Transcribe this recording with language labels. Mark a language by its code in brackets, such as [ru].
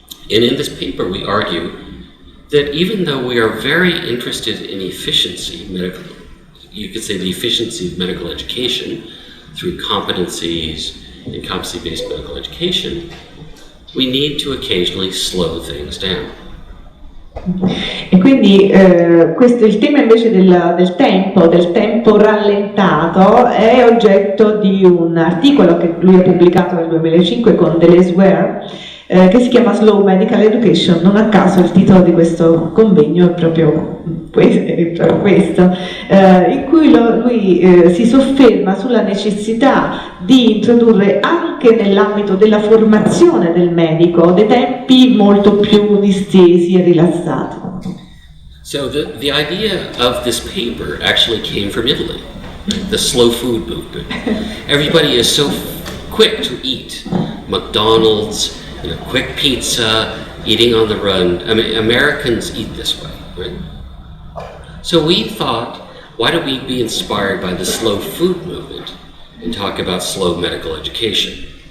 [en] And in this paper we argue that even though we are very interested in efficiency, you could say the efficiency of medical education through competencies and competency-based medical education, we need to occasionally slow things down. [it] E quindi il tema invece del tempo rallentato è oggetto di un articolo che lui ha pubblicato nel 2005 con Delise Ware, che si chiama Slow Medical Education. Non a caso il titolo di questo convegno è proprio questo, in cui lui si sofferma sulla necessità di introdurre anche nell'ambito della formazione del medico dei tempi molto più distesi e rilassati. [en] So the idea of this paper actually came from Italy, right? The slow food movement. Everybody is so quick to eat. McDonald's, quick pizza, eating on the run. I mean, Americans eat this way, right? So we thought, why don't we be inspired by the slow food movement and talk about slow medical education?